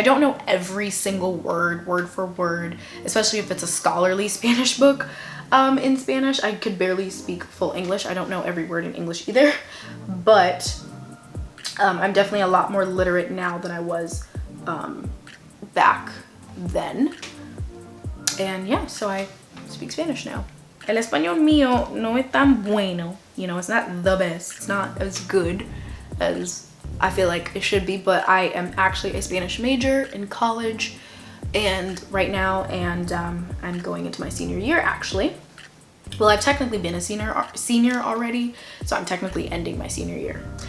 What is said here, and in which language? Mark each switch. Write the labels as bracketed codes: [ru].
[en] I don't know every single word for word, especially if it's a scholarly Spanish book in Spanish. I could barely speak full English. I don't know every word in English either, but I'm definitely a lot more literate now than I was back then. And yeah, so I speak Spanish now. [es] El español mío no es tan bueno. [en] You know, it's not the best. It's not as good as I feel like it should be, but I am actually a Spanish major in college and right now, and I'm going into my senior year actually. Well, I've technically been a senior already, so I'm technically ending my senior year.